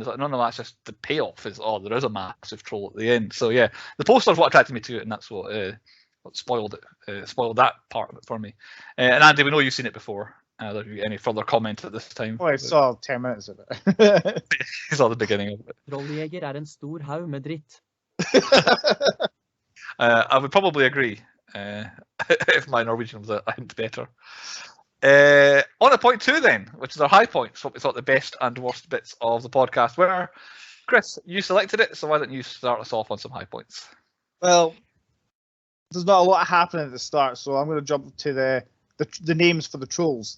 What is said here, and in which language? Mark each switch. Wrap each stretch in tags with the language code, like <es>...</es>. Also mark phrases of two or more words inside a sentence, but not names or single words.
<en>It's like, no, that's just the payoff is, there is a massive troll at the end. So yeah, the poster is what attracted me to it, and that's what spoiled it, spoiled that part of it for me. And Andy, we know you've seen it before. Any further comment at this time? Oh, I saw 10 minutes of it. He saw the beginning of it.</en> <no>Trolljeger en stor haug med dritt.</no> <en>I would probably agree if my Norwegian was a hint better. On to point 2 then, which is our high points, what we thought the best and worst bits of the podcast were. Chris, you selected it, so why don't you start us off on some high points? Well, there's not a lot happening at the start, so I'm going to jump to the names for the trolls.</en>